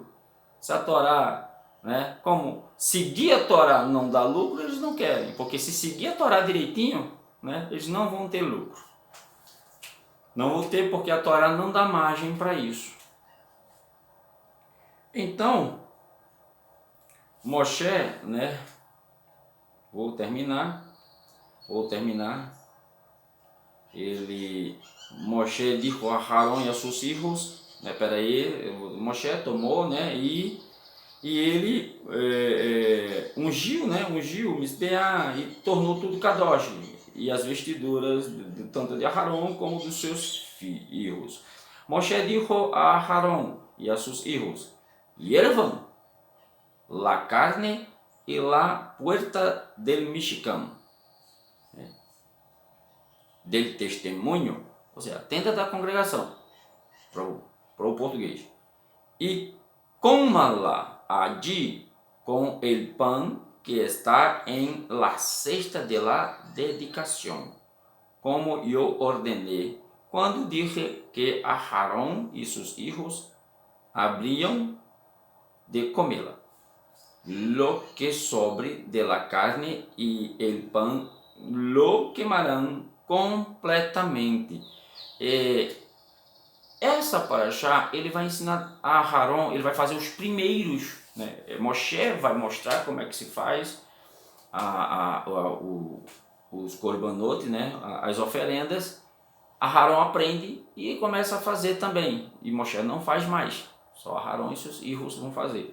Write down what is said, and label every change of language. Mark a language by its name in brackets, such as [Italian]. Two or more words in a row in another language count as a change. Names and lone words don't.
[Portuguese] Se a Torá, né, como seguir a Torá não dá lucro, eles não querem, porque se seguir a Torá direitinho, né, eles não vão ter lucro. Não vão ter porque a Torá não dá margem para isso. Então, Moshe, né, vou terminar, Moshe dijo a Aarón e a seus filhos, né, Moshe tomou, né, e ele ungiu o Misbeá e tornou tudo Kadosh, e as vestiduras tanto de Aarón como dos seus filhos. Moshe dijo a Aarón e a seus filhos, [Spanish] hiervan la carne y la puerta del Mishkan, del [Portuguese] testemunho, ou seja, a tenda da congregação, para o português, e coma-la [Spanish] allí con el pan que está en la cesta de la dedicación, como yo ordené quando dije que a Aarón y sus hijos habrían de comê-la. Lo que sobre de la carne y el pan lo quemarán completamente. [Portuguese] Essa paraxá, ele vai ensinar a Aarón, ele vai fazer os primeiros, né? Moshe vai mostrar como é que se faz os korbanot, né? As oferendas. Aarón aprende e começa a fazer também, e Moshe não faz mais, só Aarón e seus filhos vão fazer.